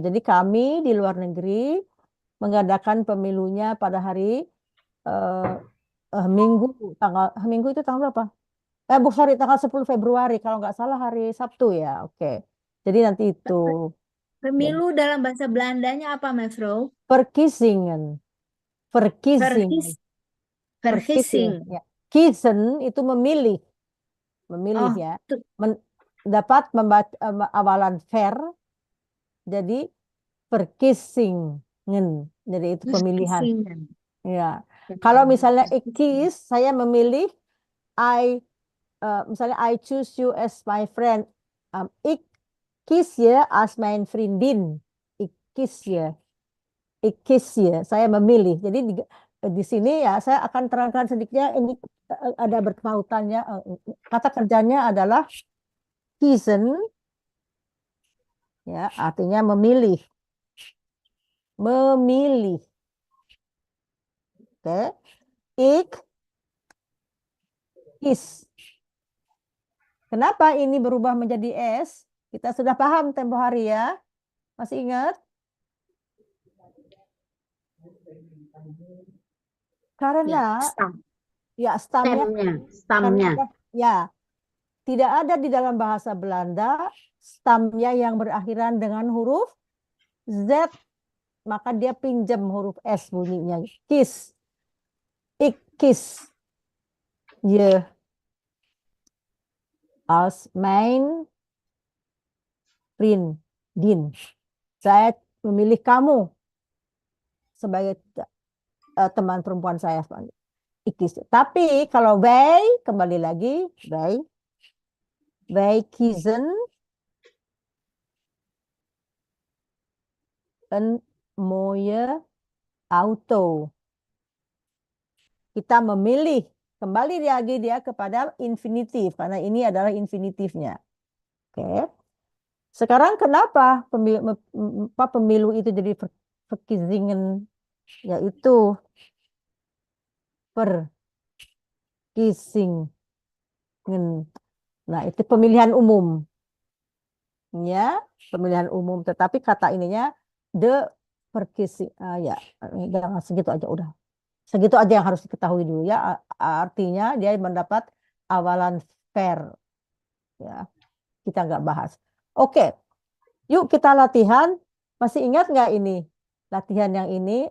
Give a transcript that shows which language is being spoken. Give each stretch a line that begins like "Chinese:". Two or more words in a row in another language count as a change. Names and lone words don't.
Indonesian: Jadi kami di luar negeri mengadakan pemilunya pada hari Minggu itu tanggal berapa? Sorry, tanggal 10 Februari kalau nggak salah hari Sabtu ya. Oke. Jadi nanti itu Pemilu dalam bahasa Belandanya apa, mevrouw?
Dutch: verkiezingen. Verkiezingen. Vergissing.
Indonesian: Ya. Kiezen itu memilih. Memilih Oh, ya. tuh. Dapat membaca awalan ver. Jadi verkiezingen. Jadi itu pemilihan.
Dutch: Vergissingen.
Indonesian: Ya. Kalau misalnya
Dutch: ik kies,
Indonesian: saya memilih misalnya
English: I choose you as my friend.
Dutch: Ik kies je als mijn vriendin. Ik kies je. Ik kies je.
Indonesian: Saya memilih. Jadi di sini ya saya akan terangkan sedikitnya ini ada berpautannya. Kata kerjanya adalah kiezen. Ya, artinya memilih. Memilih. Oke.
Dutch: Ik kies.
Indonesian: Kenapa ini berubah menjadi S? Kita sudah paham tempo hari ya. Masih ingat? Karena stamnya. Ya. Tidak ada di dalam bahasa Belanda stamnya yang berakhiran dengan huruf Z, maka dia pinjam huruf S bunyinya.
Dutch: Kies. Ik kies je als mijn vriendin.
Indonesian: Saya memilih kamu sebagai teman perempuan saya. Tapi kalau wij, kembali lagi,
Dutch: wij kiezen een mooie auto.
Indonesian: Kita memilih, kembali lagi dia kepada infinitif, karena ini adalah infinitifnya. Oke. Sekarang kenapa pemilu itu jadi verkiezingen, yaitu verkiezingen. Nah, itu pemilihan umum. Ya, pemilihan umum. Tetapi kata ininya
Dutch: de verkiezing.
Indonesian: Ya, jangan segitu aja udah. Segitu aja yang harus diketahui dulu ya. Artinya dia mendapat awalan fair. Ya, kita nggak bahas. Oke, yuk kita latihan. Masih ingat nggak ini? Latihan yang ini.